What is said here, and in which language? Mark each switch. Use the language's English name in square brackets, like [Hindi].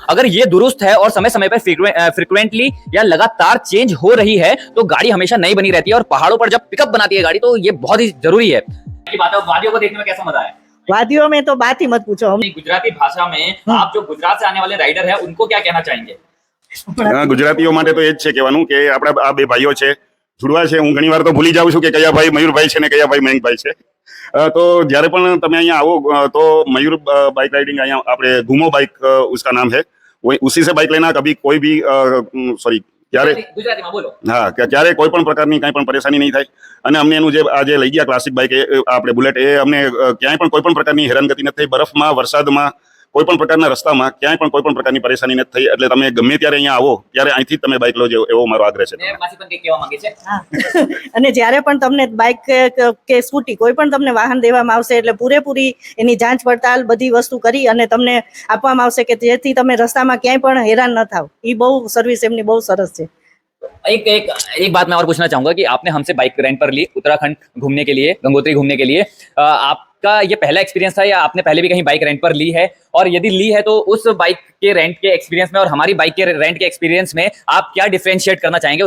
[Hindi] अगर ये दुरुस्त है और समय समय पर फ्रीक्वेंटली या लगातार चेंज हो रही है, तो गाड़ी हमेशा नई बनी रहती है। और पहाड़ों पर जब पिकअप बनाती है गाड़ी, तो ये बहुत ही जरूरी है। बात है, वादियों को देखने में कैसा मजा आया? वादियों में तो बात ही मत पूछो। हम गुजराती भाषा में आप जो गुजरात से आने वाले राइडर है, उनको क्या कहना चाहेंगे? [Gujarati] ગુજરાતીઓ માટે તો એ જ છે કહેવાનું કે આપણા આ બે ભાઈઓ છે, जुड़वा છે। હું ઘણી વાર તો ભૂલી જાઉં છું કે કયા ભાઈ મયુરભાઈ છે ને કયા ભાઈ મયંકભાઈ છે। તો જ્યારે પણ તમે અહીંયા આવો તો મયુર બાઇક રાઇડિંગ, અહીંયા આપણે ઘૂમો બાઇક उसका नाम है, वो उसी से बाइक लेना। कभी कोई भी सॉरी ક્યારે હા ક્યારે કોઈ પણ પ્રકારની કાંઈ પણ પરેશાની નહીં થાય। અને અમને એનું જે આ જે લઈ ગયા ક્લાસિક બાઇક, આપણે બુલેટ, એ અમને ક્યાંય પણ કોઈ પણ પ્રકારની હેરાનગતિ નથી થઈ। બરફમાં, વરસાદમાં, કોઈ પણ પ્રકારના રસ્તામાં ક્યાંય પણ કોઈ પણ પ્રકારની પરેશાની નથી થઈ। એટલે તમે ગમે ત્યારે અહીંયા આવો ત્યારે અહીંથી તમે બાઇક લો, એવો મારો આગ્રહ છે। અને જ્યારે પણ તમને બાઇક કે સ્કૂટી કોઈ પણ તમને વાહન દેવામાં આવશે, એટલે પૂરેપૂરી એની जांच પડતાલ બધી વસ્તુ કરી અને તમને આપવામાં આવશે, કે જેથી તમે રસ્તામાં ક્યાંય પણ હેરાન ન થાવ। એ બહુ સર્વિસ એમની બહુ સરસ છે। [Hindi] एक बात मैं और पूछना चाहूंगा कि आपने हमसे बाइक रेंट पर ली उत्तराखंड घूमने के लिए, गंगोत्री घूमने के लिए। आपका ये पहला एक्सपीरियंस था या आपने पहले भी कहीं बाइक रेंट पर ली है? और यदि ली है तो उस बाइक के रेंट के एक्सपीरियंस में और हमारी बाइक के रेंट के एक्सपीरियंस में आप क्या डिफरेंशिएट करना चाहेंगे?